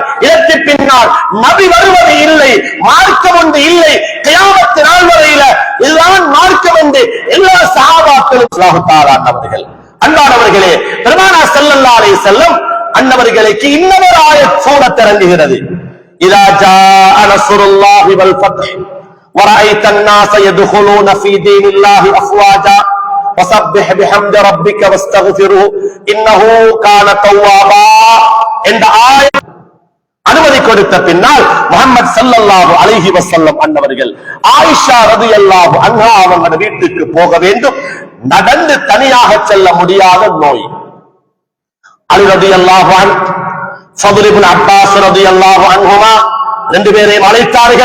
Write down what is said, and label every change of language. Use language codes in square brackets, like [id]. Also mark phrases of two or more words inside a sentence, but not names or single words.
[ta] இதற்கு பின்னால் நபி வருவது இல்லை, மார்க்கம் ஒன்று இல்லை, கியாமத் நாள் வரையில இதுதான் மார்க்கம் என்று எல்லா சஹாபாக்களும் [ar] الله تعالى [ta] அன்னவர்கள் அன்பானவர்களே பெருமானார் [ar] صلى الله عليه وسلم [ta] அன்னவர்களுக்கு இன்னொரு ஆயத் சூரத் இறங்குகிறது. [ar] إذا جاء نصر الله والفتح ورأيت الناس يدخلون في دين الله أفواجا وسبح بحمد ربك واستغفره إنه كان توابا [ta] என்ற ஆயத் அனுமதி கொடுத்த பின்னால் முஹம்மது [ar] صلى الله عليه وسلم [ta] அன்னவர்கள் ஆயிஷா [ar] رضي الله عنها [ta] அவங்க வீட்டுக்கு போக வேண்டும். நடந்து தனியாக செல்ல முடியாத நோய். அலி [ar] رضي الله عنه, [ta] ஃபதுல் இப்னு அப்பாஸ் [ar] رضي الله عنهما [ta] ரெண்டு பேரையும் அழைத்தார்கள்.